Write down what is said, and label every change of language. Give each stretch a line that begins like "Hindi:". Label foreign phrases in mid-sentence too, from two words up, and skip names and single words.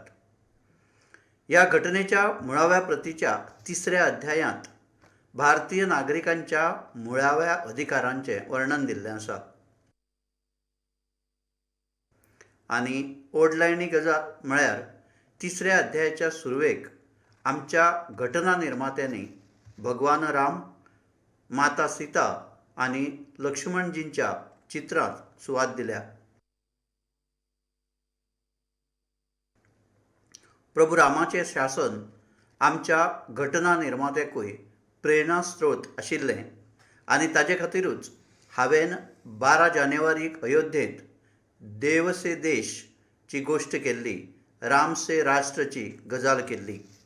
Konkani: ह्या घटनेच्या मुळाव्या प्रतीच्या 3ऱ्या अध्यायांत भारतीय नागरिकांच्या मुळाव्या अधिकारांचें वर्णन दिल्लें आसा. आनी ओडलायणी गजाल म्हळ्यार 3ऱ्या अध्यायाच्या सुरवेक आमच्या घटना निर्मात्यांनी भगवान राम, माता सीता आनी लक्ष्मणजींच्या चित्रांत सुवात दिल्या. प्रभू रामाचें शासन आमच्या घटना निर्मात्याकूय प्रेरणास्त्रोत आशिल्लें आनी ताचे खातीरूच हांवें 12 जानेवारीक अयोध्येंत
Hindi: देव से देश
Konkani: ची गोष्ट केल्ली,
Hindi: राम से राष्ट्रची
Konkani: गजाल केल्ली.